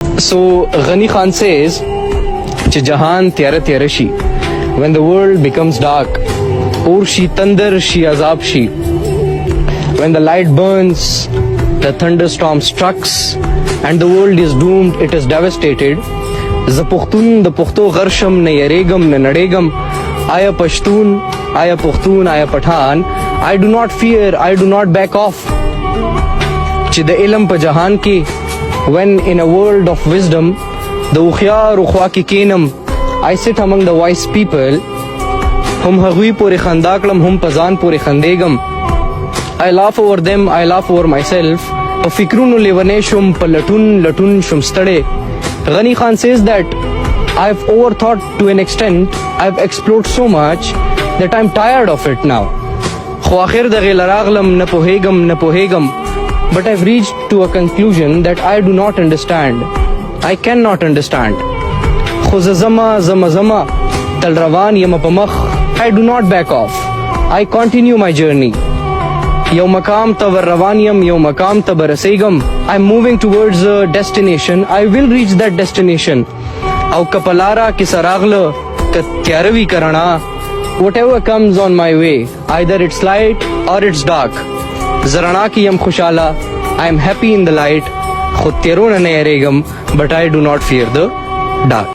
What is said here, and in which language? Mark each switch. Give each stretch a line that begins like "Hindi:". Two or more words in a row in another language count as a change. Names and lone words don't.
English: So Ghani Khan says कि
Pashto: جهان تیاره تیاره شي,
English: when the world becomes dark, और
Pashto: شي تندر شي عذاب شي,
English: when the light burns, the thunderstorm strikes, and the world is doomed, it is devastated.
Pashto: ز پختون د پختو غرشم نه یریګم نه نړیګم، آیا پښتون آیا پختون آیا پठान,
English: I do not fear, I do not back off.
Pashto: چې د علم په جهان کې
English: when in a world of wisdom
Pashto: د اوخیار خوا کې کینم,
English: I sit among the wise people,
Pashto: هم هغوی پورې خندا کړم هم په ځان پورې خندېږم.
English: I laugh over them, I laugh over myself.
Pashto: په فکرونو لیونی شم په لټون لټون شم ستړی.
English: Ghani Khan says that I've overthought to an extent, I've explored so much that I'm tired of it now.
Pashto: خو آخر دغې لراغلم نه پوهېږم نه پوهېږم,
English: but I've reached to a conclusion that I do not understand. I cannot understand.
Pashto: خو زما تل روان یم په مخ,
English: I do not back off. I continue my journey.
Pashto: یو مقام ته ور روان یم یو مقام ته به رسېږم.
English: I'm moving towards a destination. I will reach that destination.
Pashto: او که په لاره کې سراغله که تیاره وي که رڼا,
English: whatever comes on my way, either it's light or it's dark.
Pashto: زه رڼا کې یم خوشحاله,
English: I am happy in the light.
Pashto: خو تیرونه نه یریږم,
English: but I do not fear the dark.